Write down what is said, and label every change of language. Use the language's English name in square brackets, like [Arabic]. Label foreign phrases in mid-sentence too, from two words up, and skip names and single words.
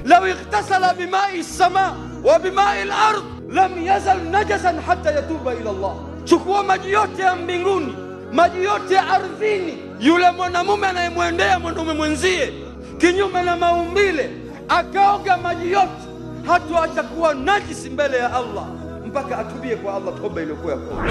[Arabic] ولو اغتسل بماء السماء وبماء الأرض لم يزل نجسا حتى يتوب إلى الله. [Swahili] Chukua maji yote ya mbinguni, maji yote ya ardhini, yule mwanamume anayemwendea mwanaume mwenzie kinyume na maumbile akaoga maji yote, hatoacha kuwa najisi mbele ya Allah mpaka atubie kwa Allah toba iliyokuwa ya kweli.